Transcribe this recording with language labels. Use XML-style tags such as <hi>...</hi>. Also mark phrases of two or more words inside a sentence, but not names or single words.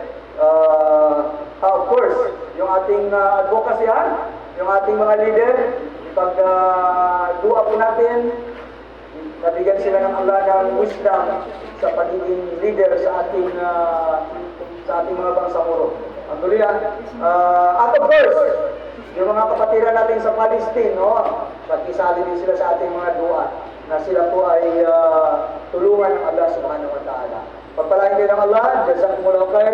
<en>Of course,</en> <tl>yung ating advocacy, yung ating mga leader, ipag-dua po natin, nabigyan sila ng Allah ng wisdom sa pagiging leader sa ating mga bangsamoro. Alhamdulillah. At</tl> <en>of course,</en> <tl>yung mga kapatiran natin sa Palestine, pagkisali din sila sa ating mga dua na sila po ay tulungan ng Allah</tl> <ar>سبحانه وتعالى.</ar> <tl>Pagpalain din ng Allah,</tl> <ar>جزاكم الله خير.</ar>